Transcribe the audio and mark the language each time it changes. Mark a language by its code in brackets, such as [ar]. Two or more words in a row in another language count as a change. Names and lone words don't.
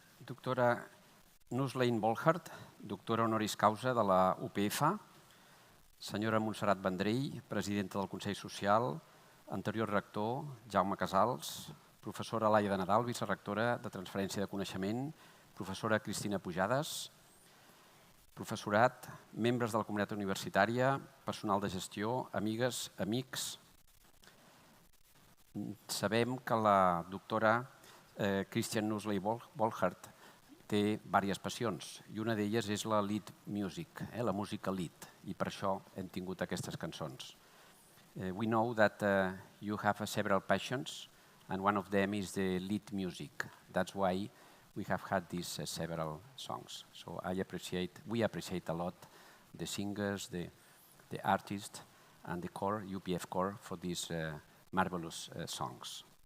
[ca] Doctora Nüsslein-Volhard, doctora [la] honoris causa [ca] de la UPF, senyora Montserrat Vendrell, presidenta del Consell Social, anterior rector Jaume Casals, professora Laia de Nadal, vicerectora de Transferència de Coneixement, professora Cristina Pujades, professorat, membres de la comunitat universitària, personal de gestió, amigues, amics. Sabem que la doctora Christiane Nüsslein-Volhard té diverses passions i una d'elles és la [en] lead music, [ca] la música lead, i per això hem tingut aquestes cançons. [en] We know that you have several passions and one of them is the lead music. That's why we have had these several songs. So we appreciate a lot the singers, the artists and the core, UPF core, for these marvelous songs.